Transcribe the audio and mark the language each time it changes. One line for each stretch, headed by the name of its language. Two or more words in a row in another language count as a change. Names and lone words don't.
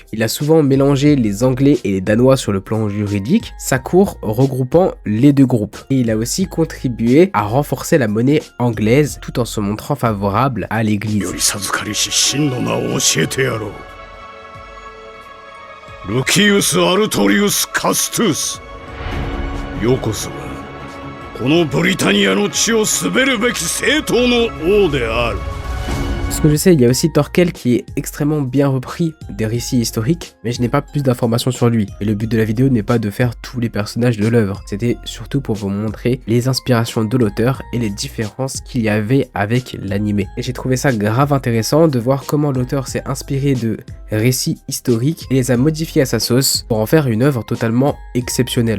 French: Il a souvent mélangé les Anglais et les Danois sur le plan juridique, sa cour regroupant les deux groupes. Et il a aussi contribué à renforcer la monnaie anglaise tout en se montrant favorable à l'église. Lucius Artorius Castus.
Japanese: Yokoso. このブリタニアの地を滑るべき正統の王である。
French: Ce que je sais, il y a aussi Thorkel qui est extrêmement bien repris des récits historiques, mais je n'ai pas plus d'informations sur lui. Et le but de la vidéo n'est pas de faire tous les personnages de l'œuvre, c'était surtout pour vous montrer les inspirations de l'auteur et les différences qu'il y avait avec l'animé. Et j'ai trouvé ça grave intéressant de voir comment l'auteur s'est inspiré de récits historiques et les a modifiés à sa sauce pour en faire une œuvre totalement exceptionnelle.